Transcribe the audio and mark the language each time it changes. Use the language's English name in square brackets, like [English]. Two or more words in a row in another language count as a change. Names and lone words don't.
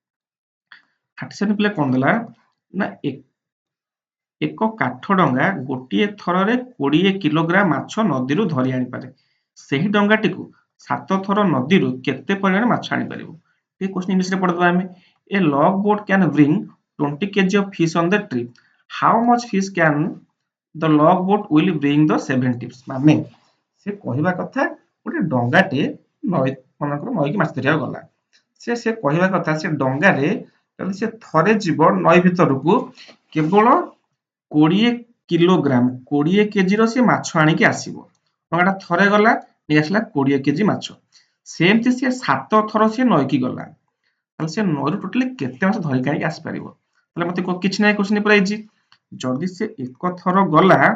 [Odia] 37 ପିଲା କ'ଣ ଦେଲା ନା ଏକ କାଠ ଡଙ୍ଗା ଗୋଟିଏ ଥରରେ 20 କିଲୋଗ୍ରାମ ମାଛ ନଦୀରୁ ଧରି ଆଣିପାରେ ସେହି ଡଙ୍ଗାଟିକୁ 7 ଥର ନଦୀରୁ କେତେ ପରିମାଣ ମାଛ ଆଣିପାରିବ ଏ [English] question Englishରେ [Odia] ପଢିଦେବା ଆମେ [English] a log boat can bring 20 kg of fish on the trip how much fish can the log boat will bring the 7 [Odia] tips ମାନେ ସେ କହିବା କଥା ଗୋଟେ ଡଙ୍ଗାଟେ ନଈ ମନେକର ନଈକି ମାଛ ଧରିବାକୁ ଗଲା ସେ କହିବା କଥା ସେ ଡଙ୍ଗାରେ ଯଦି ସେ ଥରେ ଯିବ ନଈ ଭିତରକୁ କେବଳ 20 କିଲୋଗ୍ରାମ 20 କେଜିର ସେ ମାଛ ଆଣିକି ଆସିବ ଡଙ୍ଗାଟା ଥରେ ଗଲା ନେଇ ଆସିଲା 20 କେଜି ମାଛ ସେମିତି ସେ 7 ଥର ସେ ନଈକି ଗଲା ତାହେଲେ ସେ ନଈରୁ ଟୋଟାଲି କେତେ ମାଛ ଧରିକି ଆଣିକି ଆସିପାରିବ ତାହେଲେ ମୋତେ କିଛି ନାହିଁ କ୍ୱେଶ୍ଚିନ୍ ପୁରା ଇଜି ଯଦି ସେ ଏକ ଥର ଗଲା